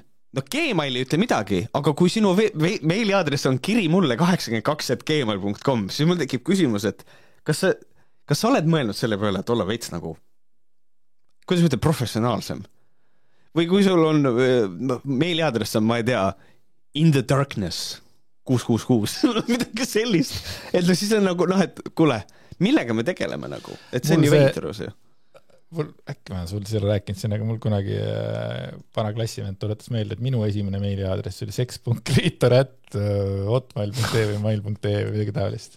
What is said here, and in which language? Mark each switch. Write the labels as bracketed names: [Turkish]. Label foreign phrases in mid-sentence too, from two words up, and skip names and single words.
[Estonian] No Gmail ei ütle midagi, aga kui sinu meiliaadress on kiri mulle 82@gmail.com, siis mul tekib küsimus, et kas sa oled mõelnud selle peale, et olla veits nagu, kuidas ütleb, professionaalsem? Või kui sul on meiliaadress on, ma ei tea, [English] in the darkness 666, [Estonian] midagi sellist, et no siis on nagu, noh, et kuule, millega me tegeleme nagu, et see on ju veitrus ju. Äkki ma sul selle rääkinud siin, aga mul kunagi vana klassivend tuletas meelde, et minu esimene meiliaadress oli sex.liitor@hotmail.ee või mail.ee või midagi taolist.